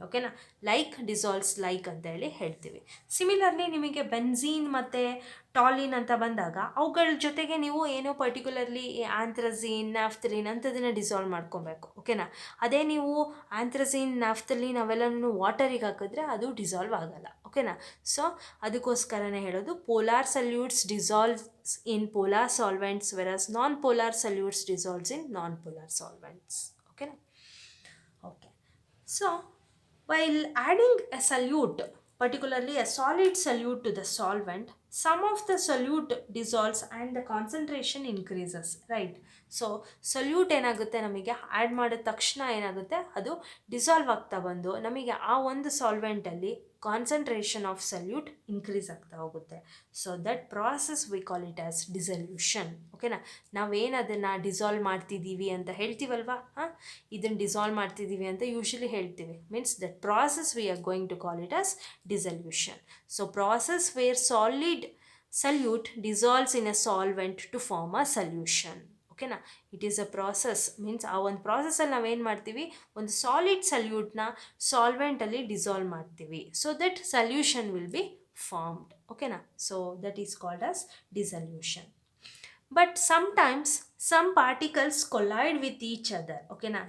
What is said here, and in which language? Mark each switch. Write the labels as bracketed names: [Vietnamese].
[Kannada] ಓಕೆನಾ, like dissolves like ಅಂತ ಹೇಳಿ ಹೇಳ್ತೀವಿ. ಸಿಮಿಲರ್ಲಿ ನಿಮಗೆ ಬೆನ್ಝೀನ್ ಮತ್ತು ಟಾಲಿನ್ ಅಂತ ಬಂದಾಗ ಅವುಗಳ ಜೊತೆಗೆ ನೀವು ಏನೋ ಪರ್ಟಿಕ್ಯುಲರ್ಲಿ ಆಂಥ್ರಸೀನ್, ನ್ಯಾಫ್ತಲೀನ್ ಅಂಥದನ್ನು ಡಿಸಾಲ್ವ್ ಮಾಡ್ಕೊಬೇಕು. ಓಕೆನಾ, ಅದೇ ನೀವು ಆಂಥ್ರಸೀನ್, ನ್ಯಾಫ್ತಲೀನ್ ಅವೆಲ್ಲನೂ ವಾಟರಿಗೆ ಹಾಕಿದ್ರೆ ಅದು ಡಿಸಾಲ್ವ್ ಆಗಲ್ಲ. [English] ಓಕೆನಾ, ಸೊ [Kannada] ಅದಕ್ಕೋಸ್ಕರನೇ ಹೇಳೋದು [English] Polar solutes dissolves in polar solvents whereas non-polar solutes dissolves in non-polar solvents. Okay, so while adding a solute, particularly a solid solute to the solvent, some of the solute dissolves and the concentration increases, right? [Kannada] So salute ಏನಾಗುತ್ತೆ, ನಮಗೆ add ಮಾಡಿದ ತಕ್ಷಣ ಏನಾಗುತ್ತೆ, ಅದು dissolve ಆಗ್ತಾ ಬಂದು ನಮಗೆ ಆ ಒಂದು ಸಾಲ್ವೆಂಟಲ್ಲಿ ಕಾನ್ಸಂಟ್ರೇಷನ್ ಆಫ್ ಸಲ್ಯೂಟ್ ಇನ್ಕ್ರೀಸ್ ಆಗ್ತಾ ಹೋಗುತ್ತೆ. [English] So that process we call it as dissolution. [Kannada] ಓಕೆನಾ, ನಾವೇನು ಅದನ್ನು ಡಿಸಾಲ್ವ್ ಮಾಡ್ತಿದ್ದೀವಿ ಅಂತ ಹೇಳ್ತೀವಲ್ವಾ, ಇದನ್ನು ಡಿಸಾಲ್ವ್ ಮಾಡ್ತಿದ್ದೀವಿ ಅಂತ ಯೂಶಲಿ ಹೇಳ್ತೀವಿ. [English] Means that process we are going to call it as dissolution. So process where solute dissolves in a solvent to form a solution. ಓಕೆನಾ. It is a process, [Kannada] means ಆ ಒಂದು ಪ್ರಾಸೆಸ್ಸಲ್ಲಿ ನಾವೇನು ಮಾಡ್ತೀವಿ, ಒಂದು ಸಾಲಿಡ್ ಸಲ್ಯೂಟ್ನ ಸಾಲ್ವೆಂಟಲ್ಲಿ ಡಿಸಾಲ್ವ್ ಮಾಡ್ತೀವಿ, [English] So that solution will be formed. [Kannada] ಓಕೆನಾ. [English] So that is called as dissolution. But sometimes some particles collide with each other. ಓಕೆನಾ.